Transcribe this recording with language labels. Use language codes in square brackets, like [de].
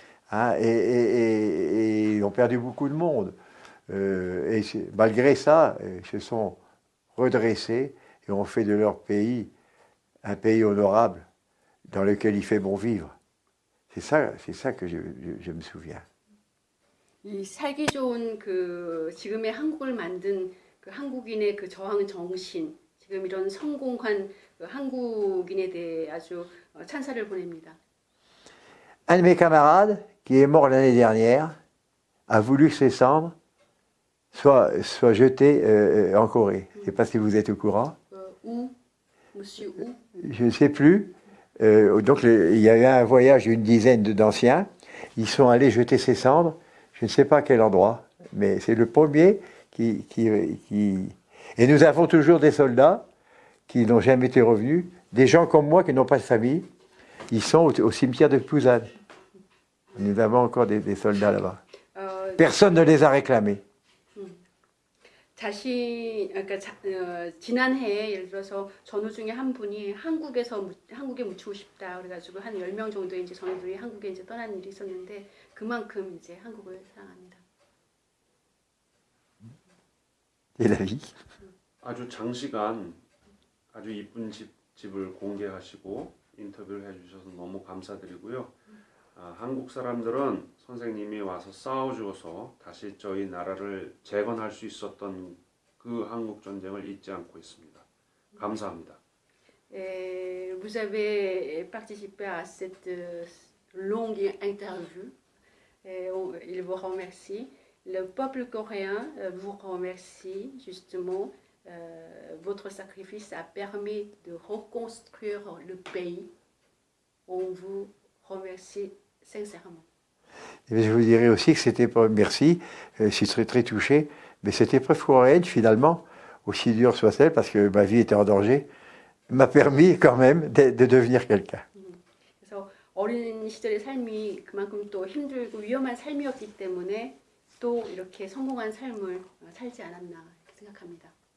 [fr] hein, et ils ont perdu beaucoup de monde. Malgré ça, ils se sont redressés et ont fait de leur pays un pays honorable dans lequel il fait bon vivre. C'est ça que je me souviens. [ko] 이 살기 좋은 그 지금의 한국을 만든 그 한국인의 그 저항 정신, 지금 이런 성공한 그 한국인에 대해 아주 찬사를 보냅니다. [fr] Un de mes camarades, qui est mort l'année dernière, a voulu que ses cendres soient jetées en Corée. Je ne sais pas si vous êtes au courant. Où, monsieur où? Je ne sais plus. Donc il y avait un voyage d'une dizaine d'anciens. Ils sont allés jeter ses cendres. Je ne sais pas à quel endroit, mais c'est le premier qui... Et nous avons toujours des soldats qui n'ont jamais été revenus, des gens comme moi qui n'ont pas de famille. Ils sont au cimetière de Plouzane. Nous avons encore des soldats là-bas. Personne ne les a réclamés. [ko] 그러니까 지난해에 예를 들어서 전우 중에 한 분이 한국에 묻히고 싶다 그래가지고 한 10명 정도의 이제 전우들이 한국에 이제 떠난 일이 있었는데 그만큼 이제 한국을 사랑합니다. [fr] Et la vie. [ko] 아주 장시간 아주 이쁜 집을 공개하시고 인터뷰를 해주셔서 너무 감사드리고요. 한국 사람들은 선생님이 와서 싸워주어서 다시 저희 나라를 재건할 수 있었던 그 한국 전쟁을 잊지 않고 있습니다. 감사합니다. [fr] Vous avez participé à cette longue interview. Il vous remercie. Le peuple coréen vous remercie justement. Votre sacrifice a permis de reconstruire le pays. On vous remercie sincèrement. Et je vous dirais aussi que cette épreuve, merci, je suis très très touché, mais cette épreuve coréenne, finalement, aussi dure soit-elle, parce que ma vie était en danger, m'a permis quand même de devenir quelqu'un. [ko] 그래서 어린 시절의 삶이 그만큼 또 힘들고 위험한 삶이었기 때문에 또 이렇게 성공한 삶을 살지 않았나 이렇게 생각합니다.